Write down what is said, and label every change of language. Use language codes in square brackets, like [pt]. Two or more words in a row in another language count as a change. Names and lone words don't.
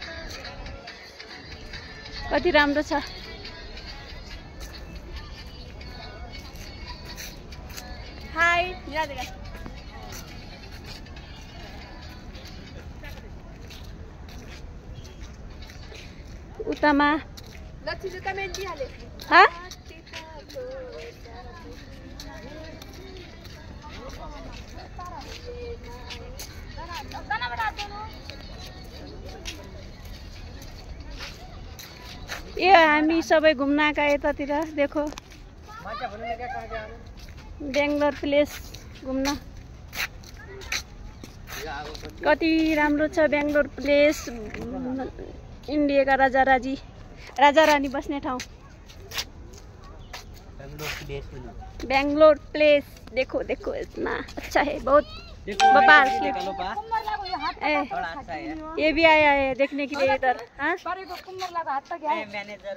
[ne] कति राम्रो छ। हाय उतामा हाँ? ये हामी सबै घुम्न आएका यतातिर देखो बेंगलोर प्लेस घुम्न। कति राम्रो छ बेंगलोर प्लेस। इंडिया का राजा रानी बस्ने ठाउँ। [hi] बेंगलोर प्लेस देखो देखो इतना अच्छा है बहुत। ये भी आया है देखने के लिए इधर। हाँ